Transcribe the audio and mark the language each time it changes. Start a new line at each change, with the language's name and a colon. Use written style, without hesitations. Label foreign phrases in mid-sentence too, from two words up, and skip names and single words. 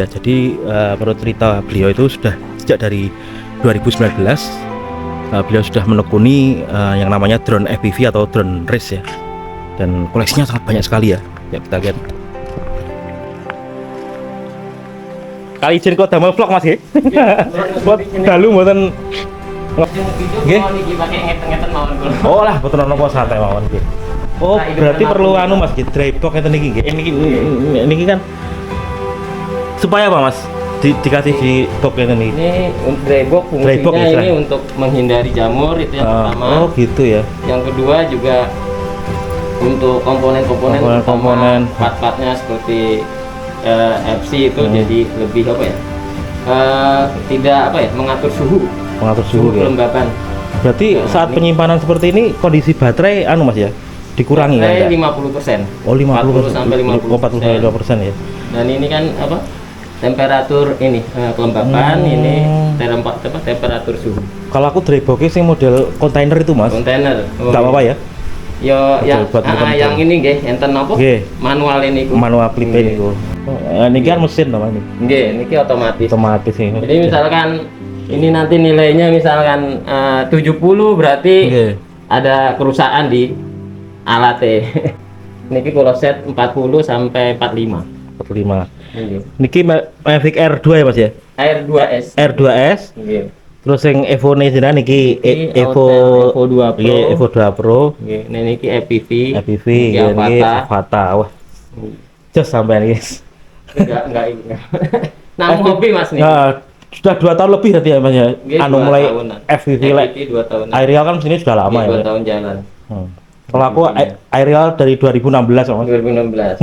Indonesian: Jadi menurut cerita beliau itu sudah sejak dari 2019 beliau sudah menekuni yang namanya drone FPV atau drone race ya. Dan koleksinya sangat banyak sekali ya. Ya kita lihat.
Javanese: Kali izin kok damel vlog Mas nggih. Buat dalu mboten nggih. Oh lah mboten napa santai mawon nggih. Oh,
Indonesian: berarti perlu anu
Javanese: Mas nggih,
English: dry box
Javanese: ngeten iki nggih.
Indonesian: Niki kan supaya apa Mas? Dikasih di box
Javanese: ngeten iki.
Indonesian: Ini untuk
English: dry box
Indonesian: fungsinya ini untuk menghindari jamur, itu yang pertama. Oh gitu ya. Yang kedua juga untuk komponen-komponen part-partnya seperti FC itu jadi lebih apa ya, tidak apa ya, mengatur suhu ya. Kelembapan. Berarti saat penyimpanan seperti ini kondisi baterai anu Mas ya dikurangi kan? 50%. Oh 50 sampai 50%. Ya. Dan ini kan apa, temperatur ini kelembapan, ini temperatur suhu. Kalau aku
English: dry box
Indonesian: sing model kontainer itu Mas. Kontainer. Enggak apa-apa ya? Yo yang ini nggih, enten apa? Manual ini ku.
English: Manual clip
Indonesian: ini ku. Ini kan mesin to Mas ini.
Javanese: Nggih, niki otomatis.
Indonesian: Otomatis ini. Jadi misalkan ini nanti nilainya misalkan 70 berarti ada kerusakan di alatnya. Niki kalau set 40 sampai 45. 45. Niki Mavic R2 ya Mas ya? R2S. R2S.
Javanese: Nggih.
Indonesian: Terus yang Evo nih
Javanese: jenengan niki
Indonesian: Evo 2 Pro.
Javanese: Nggih, Evo 2 Pro. Nggih, niki FPV. FPV niki Avata. Wah. Jos sampean guys.
Indonesian: Enggak ini. Nah, hobi Mas nih. Nah, sudah 2 tahun lebih berarti ya Mas ya. Anu mulai FPV like 2 tahun. Aerial kan sini sudah lama ya. 2 tahun jalan. Kalau aku aerial dari 2016 Mas. 2016.